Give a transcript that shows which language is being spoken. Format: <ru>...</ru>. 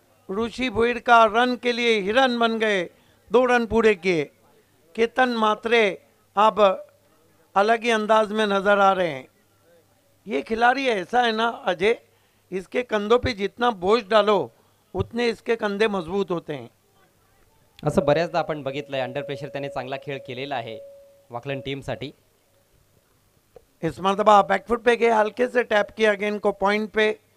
<hi>ऋषि भुईर का रन के लिए हिरन बन गए। 2 रन पूरे किए। केतन मात्रे अब अलग ही अंदाज में नजर आ रहे हैं। ये खिलाड़ी ऐसा है ना अजय, इसके कंधों पे जितना बोझ डालो उतने इसके कंधे मजबूत होते हैं।</hi> <mr>असं बऱ्याचदा आपण बघितलंय, अंडर प्रेशर त्याने चांगला खेळ केलेला आहे वाकलन टीमसाठी।</mr> <hi>इस मरतबा बैकफुट पे गए, हल्के से टैप किया गेंद को पॉइंट पे।</hi>